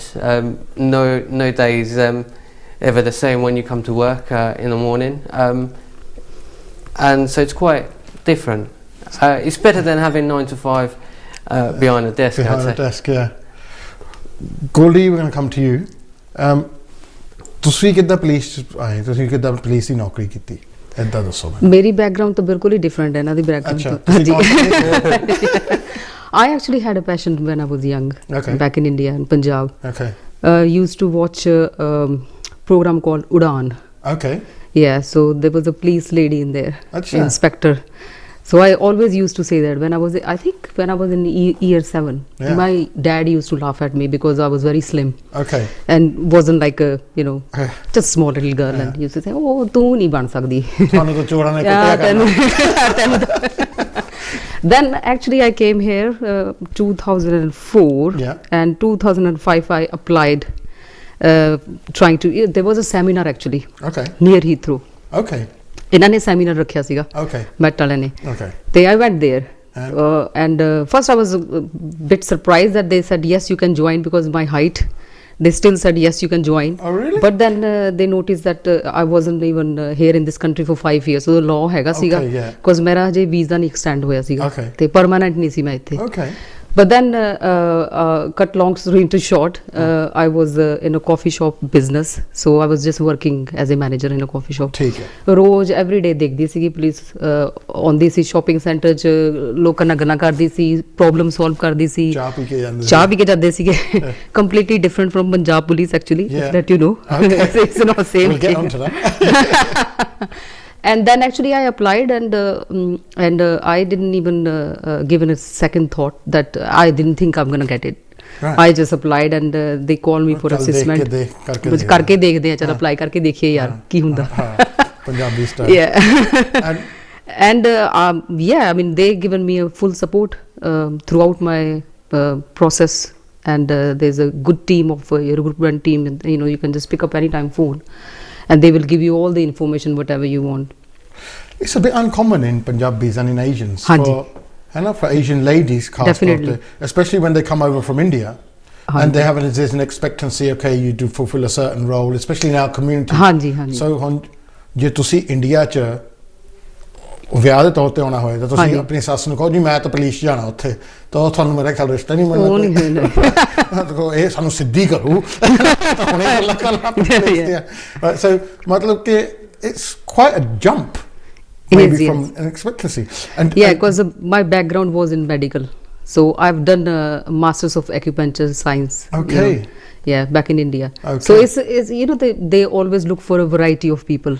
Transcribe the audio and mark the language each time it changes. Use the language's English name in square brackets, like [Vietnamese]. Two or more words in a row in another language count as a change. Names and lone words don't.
[English] No days ever the same when you come to work in the morning, and so it's quite different. It's better than having 9 to 5 behind a desk. Behind a desk, yeah. Goldie, we're going to come to you. [Punjabi] ਤੁਸੀਂ ਕਿੱਦਾਂ ਪੁਲਿਸ ਆਏ, ਤੁਸੀਂ ਕਿੱਦਾਂ ਪੁਲਿਸ ਦੀ ਨੌਕਰੀ ਕੀਤੀ, ਇੱਦਾਂ ਦੱਸੋ ਮੈਨੂੰ। ਮੇਰੀ ਬੈਕਗ੍ਰਾਉਂਡ ਤਾਂ ਬਿਲਕੁਲ ਹੀ ਡਿਫਰੈਂਟ ਹੈ ਇਹਨਾਂ ਦੀ ਬੈਕਗ੍ਰਾਉਂਡ ਤੋਂ। ਹਾਂਜੀ। [English] I actually had a passion when I was young, back in India and Punjab. Okay. Used to watch a program called Udaan. Okay. Yeah, so there was a police lady in there, inspector. So I always used to say that when I was in year 7, Yeah. my dad used to laugh at me because I was very slim Okay. and wasn't like a, Yeah. just small little girl, and he used to say, [Punjabi] ਓ, ਤੂੰ ਨਹੀਂ ਬਣ ਸਕਦੀ. ਤੁਹਾਨੂੰ ਤਾਂ ਚੋਰਾਂ ਨੇ [English] Yeah, [Punjabi] ਕੁੱਟਿਆ ਕਰਨਾ। [English] then actually I came here 2004, Yeah. and 2005 I applied, trying to, there was a seminar actually Okay. near Heathrow. Okay. [Punjabi] ਇਹਨਾਂ ਨੇ ਸੈਮੀਨਾਰ ਰੱਖਿਆ ਸੀਗਾ [English] Okay. [Punjabi] ਮੈਟ ਵਾਲਿਆਂ ਨੇ [English] Okay. ਤੇ I went there. And? And first I was a bit surprised that they said yes you can join because my height. They still said yes you can join. Oh really? But then they noticed that I wasn't even here in this country for 5 years. So the law [Punjabi] ਹੈਗਾ ਸੀਗਾ [English] Okay, yeah. [Punjabi] because ਮੇਰਾ ਹਜੇ ਵੀਜ਼ਾ ਨਹੀਂ ਐਕਸਟੈਂਡ ਹੋਇਆ ਸੀਗਾ [English] Okay. [Punjabi] ਤੇ ਪਰਮਾਨੈਂਟ ਨਹੀਂ ਸੀ ਮੈਂ ਇੱਥੇ. [English] Okay. But then, cut long story into short, I was in a coffee shop business. So I was just working as a manager in a coffee shop. [Punjabi] ਠੀਕ ਹੈ। ਰੋਜ਼ [English] every day [Punjabi] ਦੇਖਦੀ ਸੀਗੀ ਪੁਲਿਸ ਆਉਂਦੀ ਸੀ ਸ਼ਾਪਿੰਗ ਸੈਂਟਰ 'ਚ, ਲੋਕਾਂ ਨਾਲ ਗੱਲਾਂ ਕਰਦੀ ਸੀ, [English] problem solve [Punjabi] ਕਰਦੀ ਸੀ, ਚਾਹ ਪੀ ਕੇ ਜਾਂਦੇ ਸੀ। ਚਾਹ ਪੀ ਕੇ ਜਾਂਦੇ ਸੀਗੇ। [English] completely different from Punjab police actually, that you know. Okay. It's not same We'll get thing. onto that. And then actually I applied, and I didn't even give it a second thought that I didn't think I'm gonna get it. Right. I just applied, and they called me for [Punjabi] ਚੱਲ [English] assessment. [Punjabi] ਦੇਖ ਕੇ ਕੁਝ ਕਰਕੇ ਦੇਖਦੇ ਆ, ਚਲ ਅਪਲਾਈ ਕਰਕੇ ਦੇਖੀਏ ਯਾਰ ਕੀ ਹੁੰਦਾ। [English] Punjabi style. Yeah. And yeah, I mean they given me a full support throughout my process, and there's a good team of recruitment team, and you can just pick up anytime phone and they will give you all the information whatever you want. It's a bit uncommon in Punjabis and in Asians. [Punjabi] Hanji. [English] For Asian ladies, Definitely. especially when they come over from India, [Punjabi] Hanji. [English] and they have there's an expectancy. Okay, you do fulfill a certain role, especially in our community. [Punjabi] ਹਾਂਜੀ ਹਾਂਜੀ So ਜੇ ਤੁਸੀਂ ਇੰਡੀਆ 'ਚ ਵਿਆਹ ਦੇ ਤੌਰ ਤੇ ਆਉਣਾ ਹੋਏ ਤਾਂ ਤੁਸੀਂ ਹਾਂਜੀ। ਆਪਣੀ ਸੱਸ ਨੂੰ ਕਹੋ ਜੀ ਮੈਂ ਤਾਂ ਪੁਲਿਸ ਜਾਣਾ ਉੱਥੇ, ਤਾਂ ਉਹ ਤੁਹਾਨੂੰ ਮੇਰਾ ਖਿਆਲ ਰਿਸ਼ਤਾ ਨਹੀਂ ਉਹ ਨਹੀਂ ਮਿਲਣਾ। ਹੋਣਾ। ਦੇਖੋ ਇਹ ਸਾਨੂੰ ਸਿੱਧੀ ਕਰੂ ਹੁਣੇ ਗੱਲਾਂ ਕਰ ਲਾ ਪੁਲਿਸ ਦੀਆਂ। [English] So [Punjabi] ਮਤਲਬ ਕਿ [English] it's quite a jump maybe Yes, from an expectancy. And Yeah, because my background was in medical, so I've done masters of acupuncture science. Okay. Yeah, back in India. Okay. So it's they always look for a variety of people.